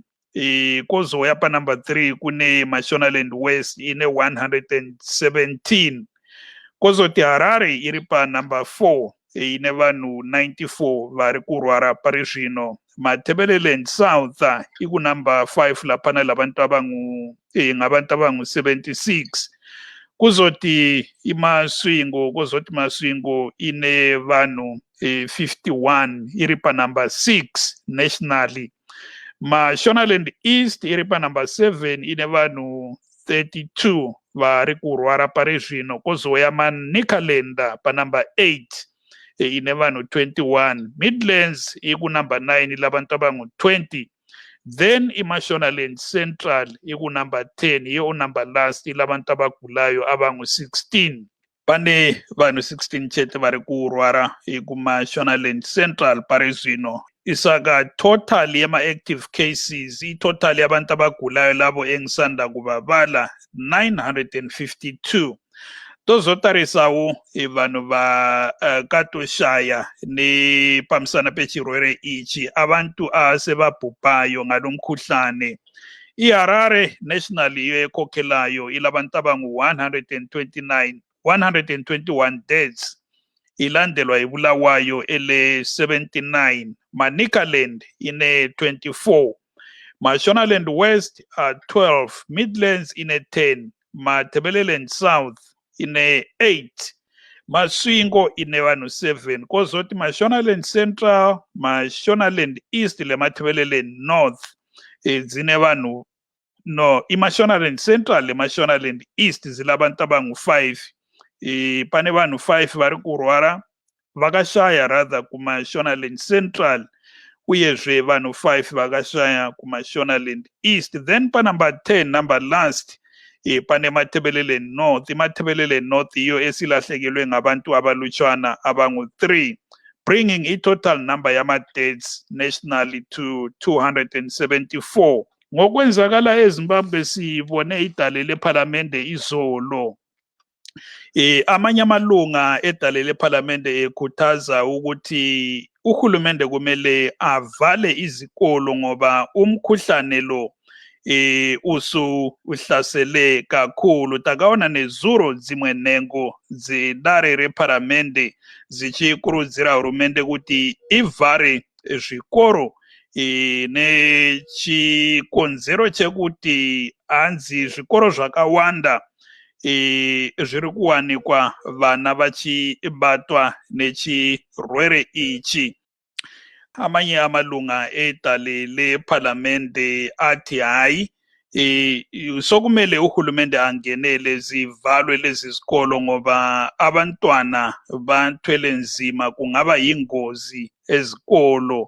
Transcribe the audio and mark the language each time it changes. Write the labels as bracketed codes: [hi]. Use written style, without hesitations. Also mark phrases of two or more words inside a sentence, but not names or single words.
[sn] Kozouya panumber 3 kune Mashonaland West ine 117. Kozoti Harare iri panumber 4 ine vanhu 94 vari kurwara pari zvino. [nd] Matabeleland South ikunumber 5 lapana labantu ngabantu abangu-76. [sn] Kuzoti Maswingo ine vanhu 51 iri panumber 6 nationally. Mashonaland East iri panumber 7 ine vanhu 32 vari kurwara pari zvino. Kozouya Manicaland panumber 8 ine vanhu 21. [nd] Midlands ikunumber 9 labantu abangu-20. Then iMashonaland Central ikunumber 10 iyo [en] number last [nd] labantu abagulayo abangu-16. [sn] Pane vanhu 16 chete vari kurwara kuMashonaland Central pari zvino. Isaka total yema-active cases, [nd] i-total yabantu abagulayo labo engisanda kubabala 952. [sn] Tozotarisawo vanhu vakatoshaya nepamusana pechirwere ichi, [nd] abantu asebabhubhayo ngalo mkhuhlane. IHarare national iyo ekhokhelayo ilabantu abangu-121 deaths. Ilandelwa ibulawayo ele 79. [sn] Manicaland ine 24. Mashonaland West 12. Midlands ine 10. Matabeleland South ine 8. Maswingo ine vanhu 7. Kozoti Mashonaland Central, Mashonaland East le Matabeleland North zine vanhu [nd] iMashonaland Central le Mashonaland East zilabantu abangu-5. [sn] Pane vanhu 5 vari kurwara vakashaya rather kuMashonaland Central, uyezve vanhu 5 vakashaya kuMashonaland East. Then panumber 10 [en] number last [sn] pane Matabeleland North. [nd] iMatabeleland North iyo esilahlekelwe ngabantu abalutshwana abangu-3, [en] bringing i-total number yama-deaths nationally to 274. [nd] Ngokwenzakala eZimbabwe sibone idale lephalamende izolo. Amanye amalunga edale lephalamende ekhuthaza ukuthi uhulumende kumele avale izikolo ngoba umkhuhlane lo uhlasele kakhulu. [sn] Takaona nezuro dzimwe nhengo dzedare rephalamende zichikurudzira hurumende kuti ivhare zvikoro nechikonzero chekuti hanzi zvikoro zvakawanda zviri kuwanikwa vana vachibatwa nechirwere ichi. [nd] Amanye amalunga edale lephalamende athi hayi sokumele uhulumende angenele zivalwe lezi zikolo ngoba abantwana bathwele nzima, kungaba yingozi ezikolo.